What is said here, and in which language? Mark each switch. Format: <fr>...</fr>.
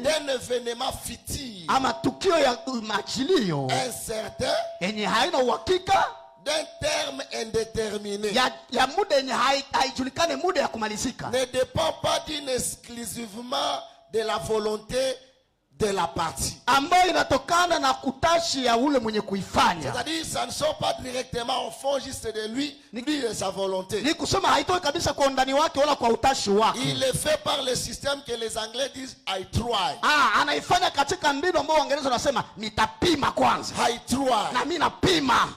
<fr>d'un événement futur,</fr> <sw>ama tukio ya majilio</sw> <fr>incertain,</fr> <sw>yenye haina uhakika</sw> <fr>d'un terme indéterminé,</fr> <sw>ya muda yenye haijulikane muda ya kumalizika,</sw> <fr>ne dépend pas d'une exclusivement de la volonté de la partie.</fr> <sw>ambayo inatokana na kutashi ya ule mwenye kuifanya.</sw> <fr>C'est-à-dire ça ne sort pas directement au fond juste de lui et sa volonté.</fr> <sw>Ni kusema haitoi kabisa kwa undani wake wala kwa utashi wake.</sw> <fr>Il est fait par le système que les Anglais disent</fr> <en>I try.</en> <sw>Anaifanya katika mbinu ambao Waingereza wanasema nitapima kwanza.</sw> <en>I try.</en> <sw>Na mimi napima.</sw>